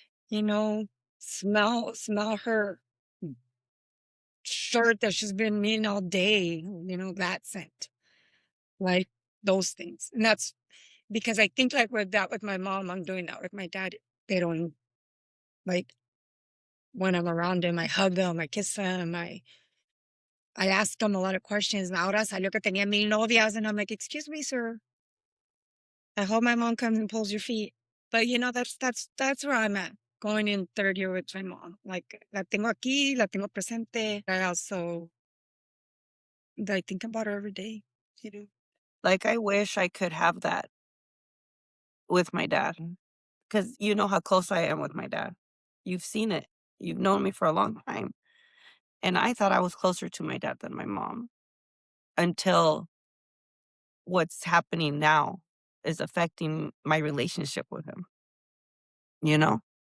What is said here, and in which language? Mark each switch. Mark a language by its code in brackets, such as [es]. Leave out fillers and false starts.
[en] You know, smell her shirt that she's been in all day, that scent, like those things. And that's because I think like with my mom, I'm doing that with my dad. They don't like when I'm around him, I hug him, I kiss him, I ask him a lot of questions. And [es] ahora salió que tenía 1,000 novias, [en] and I'm like, excuse me, sir. I hope my mom comes and pulls your feet. But that's where I'm at. Going in third year with my mom. Like [es] la tengo aquí, la tengo presente. [en] I think about her every day. You know. Like, I wish I could have that with my dad, because you know how close I am with my dad. You've seen it. You've known me for a long time, and I thought I was closer to my dad than my mom until what's happening now is affecting my relationship with him, you know?